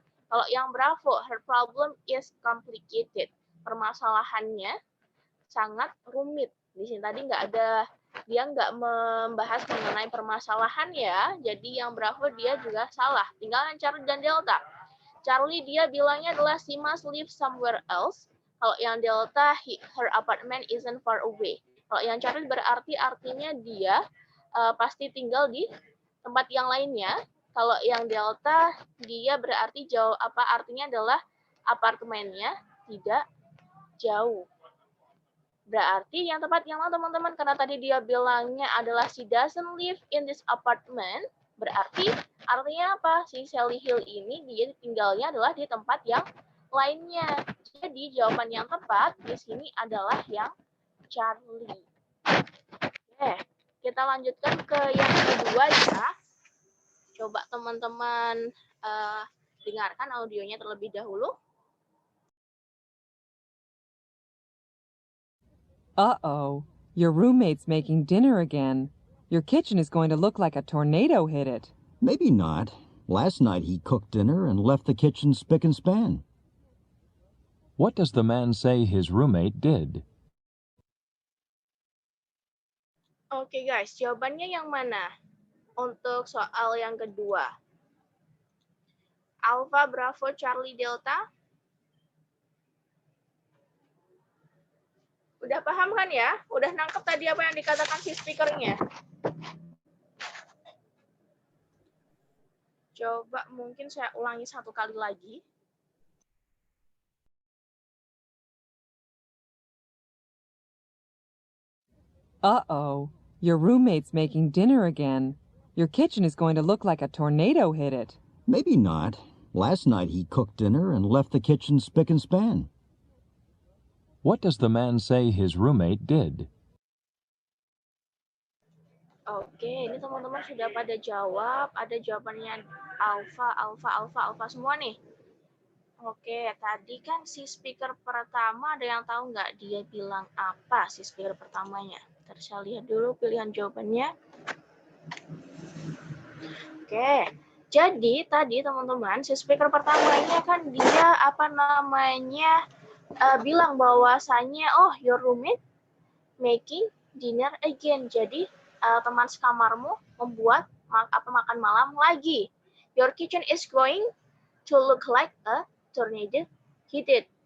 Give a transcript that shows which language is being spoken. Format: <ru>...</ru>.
<id>Kalau yang</id> <en>Bravo, her problem is complicated.</en> <id>Permasalahannya sangat rumit. Di sini tadi dia nggak membahas mengenai permasalahan ya. Jadi yang Bravo dia juga salah. Tinggal yang Charlie dan Delta.</id> <en>Charlie</en> <id>dia bilangnya adalah</id> <en>she must live somewhere else.</en> <id>Kalau yang</id> <en>Delta, her apartment isn't far away.</en> <id>Kalau yang Charlie berarti artinya dia pasti tinggal di tempat yang lainnya. Kalau yang Delta dia berarti artinya adalah apartemennya tidak jauh. Berarti yang tepat yang mana teman-teman? Karena tadi dia bilangnya adalah</id> <en>she doesn't live in this apartment.</en> <id>Berarti artinya apa? Si Sally Hill ini dia tinggalnya adalah di tempat yang lainnya. Jadi jawaban yang tepat di sini adalah yang Charlie. Oke, kita lanjutkan ke yang kedua ya. Coba teman-teman dengarkan audionya terlebih dahulu. Uh-oh.</id> <en>Your roommate's making dinner again. Your kitchen is going to look like a tornado hit it. Maybe not. Last night he cooked dinner and left the kitchen spick and span. What does the man say his roommate did?</en> <id>Oke guys, jawabannya yang mana untuk soal yang kedua? Alpha, Bravo, Charlie, Delta? Udah paham kan ya? Udah nangkep tadi apa yang dikatakan si speakernya? Coba mungkin saya ulangi satu kali lagi.</id> <en>Uh-oh, your roommate's making dinner again. Your kitchen is going to look like a tornado hit it. Maybe not. Last night he cooked dinner and left the kitchen spick and span. What does the man say his roommate did?</en> <id>Oke, ini teman-teman sudah pada jawab. Ada jawabannya alfa semua nih. Oke, tadi kan si speaker pertama ada yang tahu nggak dia bilang apa si speaker pertamanya? Ntar saya lihat dulu pilihan jawabannya. Oke, jadi tadi teman-teman si speaker pertamanya kan dia bilang bahwasanya</id> <en>your roommate making dinner again.</en> <id>Jadi teman sekamarmu membuat makan malam lagi.</id> <en>Your kitchen is going to look like a tornado hit it.</en>